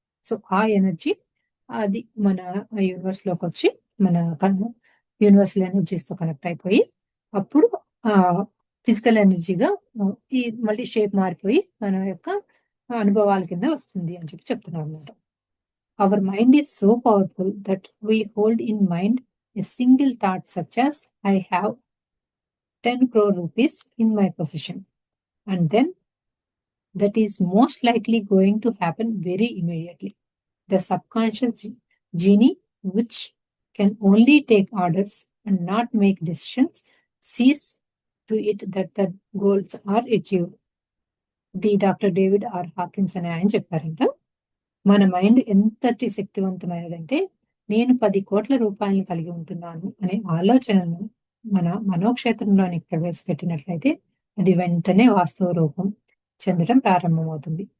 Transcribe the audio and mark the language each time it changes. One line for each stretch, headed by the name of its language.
Telugu: So ఆ energy అది మన యూనివర్స్ లోకి వచ్చి మన యూనివర్సల్ ఎనర్జీస్ తో కనెక్ట్ అయిపోయి అప్పుడు ఆ ఫిజికల్ ఎనర్జీగా ఈ మళ్ళీ షేప్ మారిపోయి మన యొక్క అనుభవాల కింద వస్తుంది అని చెప్తున్నారు అనమాట.
English: Our mind is so powerful that we hold in mind a single thought such as I have 10 crore rupees in my possession, and then that is most likely going to happen very immediately. The subconscious genie, which can only take orders and not make decisions, sees to it that the goals are achieved.
Telugu: The doctor David are Hawkins అనే ఆయన చెప్పారంట, మన mind ఎంతటి శక్తివంతమైనదంటే నేను 10 కోట్ల రూపాయలను కలిగి ఉంటున్నాను అనే ఆలోచనను మన మనోక్షేత్రంలోనికి ప్రవేశపెట్టినట్లయితే అది వెంటనే వాస్తవ రూపం చెందడం ప్రారంభమవుతుంది.